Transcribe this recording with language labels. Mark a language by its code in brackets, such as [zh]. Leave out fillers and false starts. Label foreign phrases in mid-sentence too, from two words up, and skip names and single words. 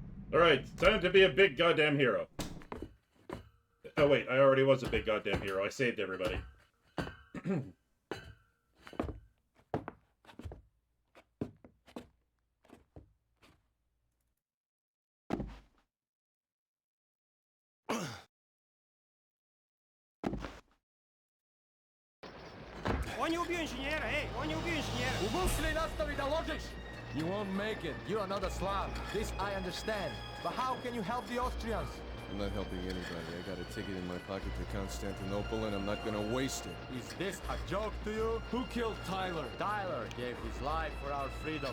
[en] Alright, time to be a big goddamn hero. Oh wait, I already was a big goddamn hero. I saved everybody. [sr] On je ubio inženjera, ej, on je ubio inženjera. U Musli nastavi da ložiš! [en] You won't make it. You're another Slav. This I understand. But how can you help the Austrians? I'm not helping anybody. I got a ticket in my pocket to Constantinople, and I'm not gonna waste it. Is this a joke to you? Who killed Tyler? Tyler gave his life for our freedom.